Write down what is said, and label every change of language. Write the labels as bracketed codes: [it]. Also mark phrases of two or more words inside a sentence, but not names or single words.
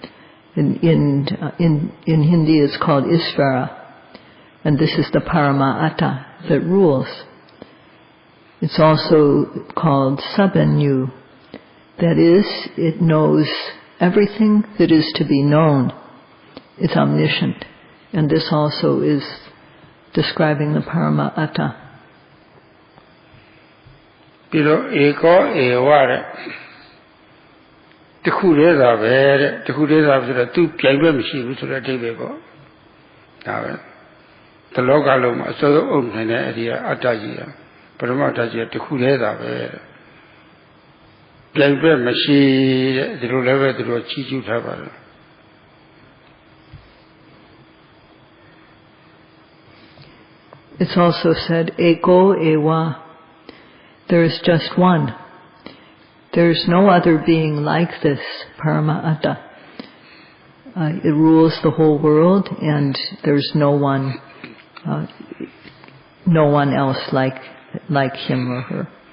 [en] In Hindi it's called Isvara, and this is the [sa] Parama Atta [en] that rules. It's also called Sabanyu. That is, it knows everything that is to be known. It's omniscient. And this also is describing the [sa] Parama Atta. [my] ပြီးတော့ဧကောဧဝတဲ့တခုတည်းသာပဲတဲ့တခုတည်းသာဆိုတော့သူပြိုင်ဘက်မရှိဘူးဆိုတဲ့အဓိပ္ပာယ်ပေါ့ဒါပဲတလောကလုံးမှာအစိုးရအုပ်နိုင်တဲ့အဒီကအတ္တကြီးပရမတ္တကြီးတခုတည်းသာပဲပြိုင်ဘက်မရှိတဲ့ဒီလိုလည်းပဲသူတို့ချီးကျူးထားပါတယ် [en] It's also said [sa] eko ewa, [en] There is just one. There is no other being like this, Paramatta. It rules the whole world, and there's no one else like him or her.